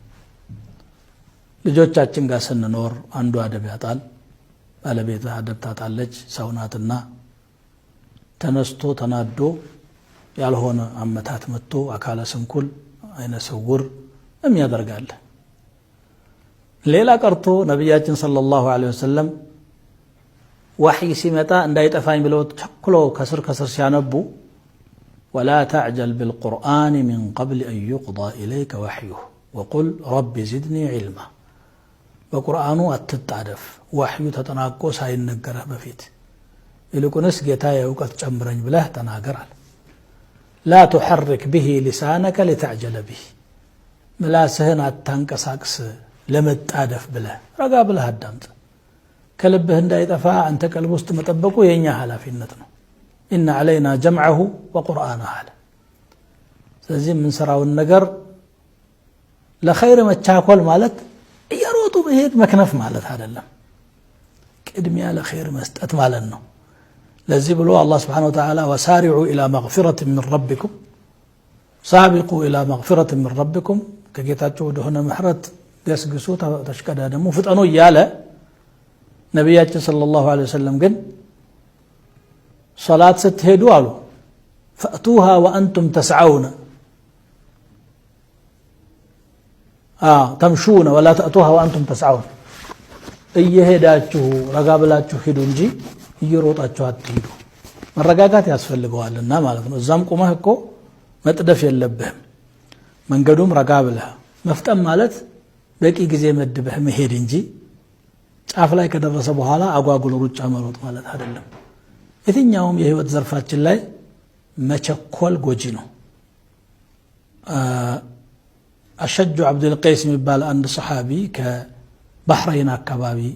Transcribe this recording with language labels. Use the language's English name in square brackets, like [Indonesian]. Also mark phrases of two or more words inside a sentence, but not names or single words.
[Amharic] ልጆቻችን ጋር ስንኖር አንዱ አደብ ያጣል ባለቤቷ አደብ ታጣለች ሰውናትና ተነስቶ ተናዶ ያልሆነ አመታት መጥቶ አካለ ስንኩል አይነ ስውር የሚያደርጋል ሌላ ቀርቶ ነብያችን [Arabic] صلى الله عليه وسلم [Amharic] ወህይ ሲመጣ እንዳይጠፋኝ ብለው ቸኩሎ ከስር ሲያነቡ [Arabic] ولا تعجل بالقرآن من قبل أن يقضى إليك وحيه وقل رب زدني علما [Amharic] በቁርአኑ አትጣደፍ ወህዩ ተጠናቆ ሳይነገረህ በፊት ይልቁንስ ጌታዬ ዕውቀት ጨምረኝ ብለህ ተናገራል [Arabic] لا تحرك به لسانك لتعجل به [Amharic] ምላስህን አታንቀሳቅስ ለመጣደፍ ብለህ ረጋ ብለህ አዳምጥ ከልብህ እንዳይጠፋ አንተ ቀልብ ውስጥ መጠበቁ የኛ ኃላፊነት ነው [Arabic] إن علينا جمعه وقرآنه على [Amharic] ስለዚህ ምን ሰራውን ነገር ለኸይር መቻኮል ማለት እየሮጡ መሄድ መክነፍ ማለት አይደለም ቅድሚያ ለኸይር መስጠት ማለት ነው ለዚህ ብሎ አላህ [Arabic] سبحانه وتعالى وسارعوا إلى مغفرة من ربكم سابقوا إلى مغفرة من ربكم [Amharic] ከጌታችሁ ወደሆነ ምህረት ገስግሱ ተሽቀዳደሙ ፍጠኑ እያለ ነብያችን [Arabic] صلى الله عليه وسلم [Amharic] ግን ሶላት ስትሄዱ አሉ [Arabic] فأتوها وأنتم تسعون تمشون ولا تأتوها وأنتم تسعون [Amharic] እየሄዳችሁ ረጋ ብላችሁ ሂዱ እንጂ እየሮጣችሁ አትሂዱ መረጋጋት ያስፈልገዋልና ማለት ነው እዛም ቆመህ እኮ መጥደፍ የለብህም መንገዱም ረጋ ብለህ መፍጠን ማለት በቂ ጊዜ መድበህ መሄድ እንጂ ጫፍ ላይ ከደረሰ በኋላ አጓጉል ሩጫ መሮጥ ማለት አይደለም የትኛውም የህይወት ዘርፋችን ላይ መቸኮል ጎጂ ነው አሸጁ አብዱል ቀይስ የሚባል አንድ ሰሃቢ ከባህረይን አካባቢ